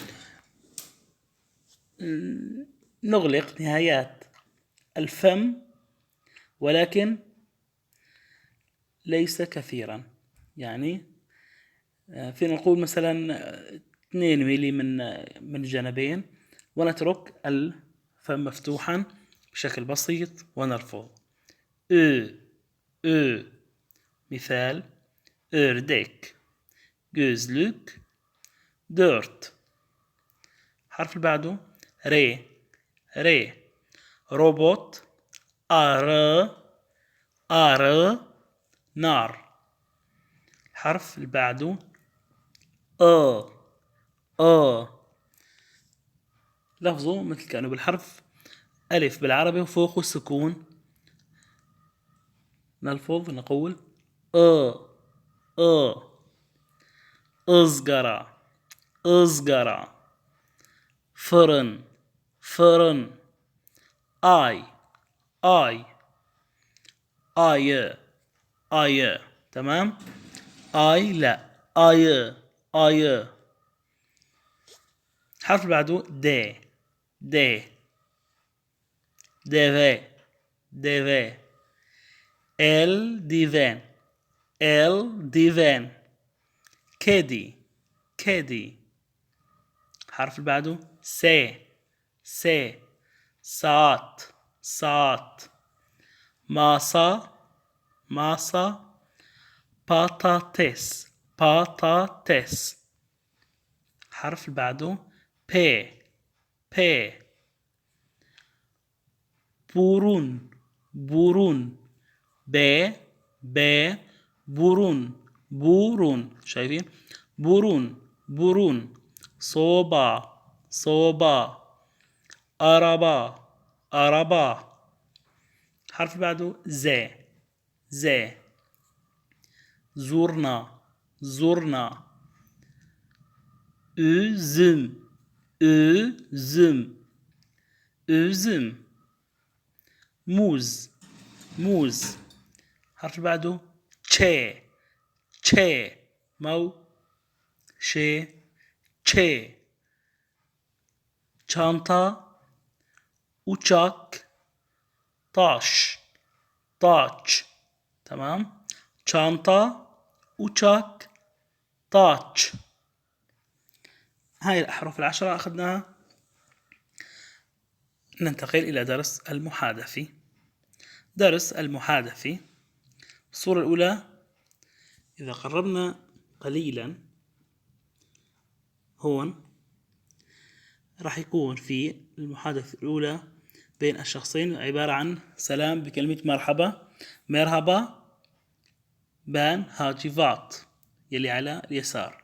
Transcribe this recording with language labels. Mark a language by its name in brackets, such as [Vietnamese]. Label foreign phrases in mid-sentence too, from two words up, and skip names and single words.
[Arabic] نغلق نهايات الفم ولكن ليس كثيرا، يعني فينا نقول مثلا 2 ملي من الجانبين، ونترك الفم مفتوحا بشكل بسيط ونلفظ مثال: [Turkish] ördek, gözlük, 4. [Arabic] حرف اللي بعده ر روبوت، arı, نار. حرف اللي بعده لفظه مثل كأنه بالحرف ألف بالعربي وفوقه سكون. نلفظ نقول [Turkish] ızgara, fırın, ayı. [Arabic] تمام. لا ayı. حرف بعده [Turkish] deve eldiven kedi. [Arabic] حرف اللي بعده [Turkish] saat masa patates. [Arabic] حرف اللي بعده [Turkish] burun burun. [Arabic] شايفين؟ [Turkish] burun. soba araba. [Arabic] حرف بعده ز زرنا üzüm موز. حرف بعده [Turkish] çanta, uçak, taş. تمام. çanta, uçak, taş. [Arabic] هاي الأحرف 10 أخذناها. ننتقل إلى درس المحادثة. الصورة الأولى: إذا قربنا قليلا هون راح يكون في المحادثة الأولى بين الشخصين عبارة عن سلام بكلمة مرحبا بان هاجيفات يلي على اليسار.